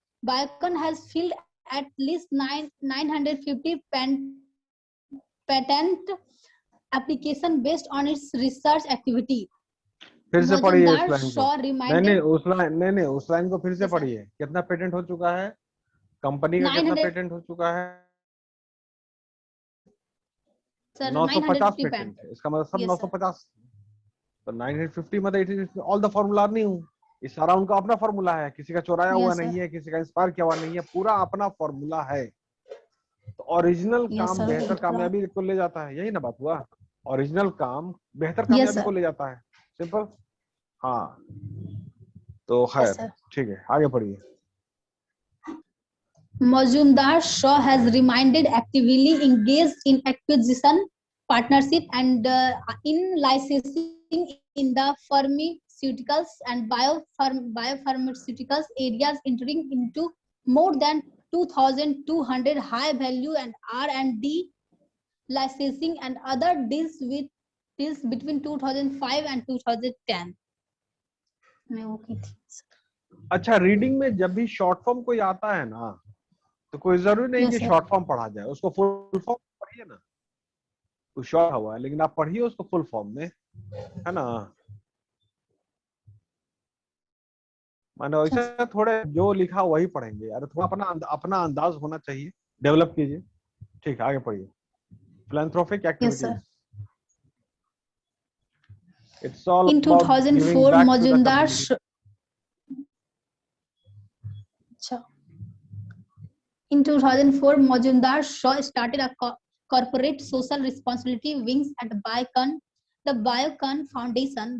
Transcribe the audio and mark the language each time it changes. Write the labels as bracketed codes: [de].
[en] Biocon has filed at least 950 patent application based on its research activity. [hi] फिर से पढ़िए उस लाइन को. नहीं उस लाइन को फिर से पढ़िए. कितना पेटेंट हो चुका है कंपनी का? कितना पेटेंट हो चुका है? 950 पेटेंट. इसका मतलब सब 950. तो 950 मतलब [en] all the formula [hi] नहीं हूँ. इस सारा उनका अपना फार्मूला है. किसी का चुराया हुआ नहीं है, किसी का इंस्पायर किया हुआ नहीं है. पूरा अपना फार्मूला है. तो ओरिजिनल काम बेहतर कामयाबी को ले जाता है. यही ना बात हुआ. ओरिजिनल काम बेहतर कामयाबी को ले जाता है. सिंपल. हाँ तो खैर ठीक है, आगे पढ़िए. [en] Majumdar Shaw has remained actively engaged in acquisition, partnership, and in licensing in the pharmaceuticals and biopharmaceuticals areas, entering into more than 2,200 high value and R&D licensing and other deals between 2005 and 2010. [hi] अच्छा, reading में जब भी short form कोई आता है ना, तो कोई जरूरी नहीं कि शॉर्ट फॉर्म पढ़ा जाए. उसको फुल फॉर्म पढ़िए ना. कुछ शॉर्ट हुआ है लेकिन आप पढ़िए उसको फुल फॉर्म में, है ना. माने वैसे थोड़े जो लिखा वही पढ़ेंगे यार. थोड़ा अपना अंदाज होना चाहिए. डेवलप कीजिए. ठीक है, आगे पढ़िए. [en] philanthropic activities. It's all in 2004 Majumdar In 2004, Majumdar Shaw started a corporate social responsibility wings at Biocon, the Biocon Foundation.